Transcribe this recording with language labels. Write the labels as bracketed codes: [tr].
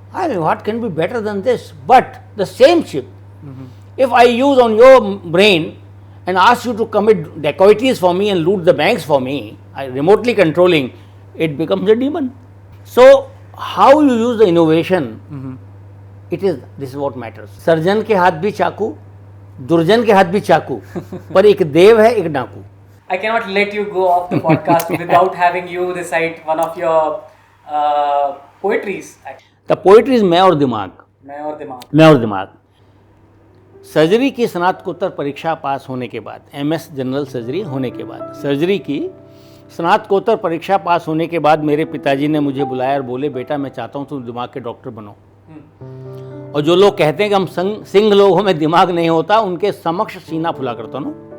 [en] I mean, what can be better than this? But the same chip, if I use on your brain and ask you to commit dacoities for me and loot the banks for me, I remotely controlling, it becomes a demon. So how you use the innovation, this is what matters. [hi] Surgeon के हाथ भी चाकू, दुर्जन के हाथ भी चाकू, पर एक देव है, एक डाकू. [en] I cannot let you go off the podcast without having you recite one of your poetries. The poetry is मैं और दिमाग. [hi] मैं और दिमाग. सर्जरी की स्नातकोत्तर परीक्षा पास होने के बाद, MS जनरल सर्जरी होने के बाद, सर्जरी की स्नातकोत्तर परीक्षा पास होने के बाद मेरे पिताजी ने मुझे बुलाया और बोले, बेटा मैं चाहता हूँ तुम दिमाग के डॉक्टर बनो. और जो लोग कहते हैं कि हम सिंह लोगों में दिमाग नहीं होता, उनके समक्ष सीना फुला करता हूँ.